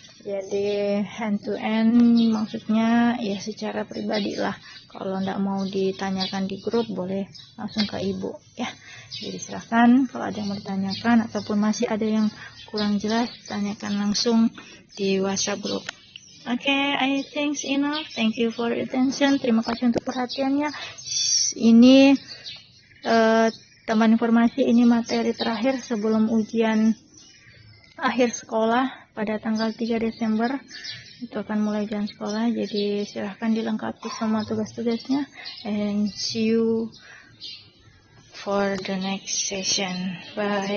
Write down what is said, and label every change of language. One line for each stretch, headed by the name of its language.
Indonesian: Jadi hand to end maksudnya ya secara pribadi lah. Kalau tidak mau ditanyakan di grup boleh langsung ke ibu ya. Jadi silahkan kalau ada yang mau ditanyakan ataupun masih ada yang kurang jelas tanyakan langsung di WhatsApp group.
English: Okay, I think enough. Thank you for your attention.
Indonesian: Terima kasih untuk perhatiannya. Ini teman informasi, ini materi terakhir sebelum ujian akhir sekolah pada tanggal 3 Desember. Itu akan mulai jam sekolah. Jadi silahkan dilengkapi semua tugas-tugasnya.
English: And see you for the next session. Bye.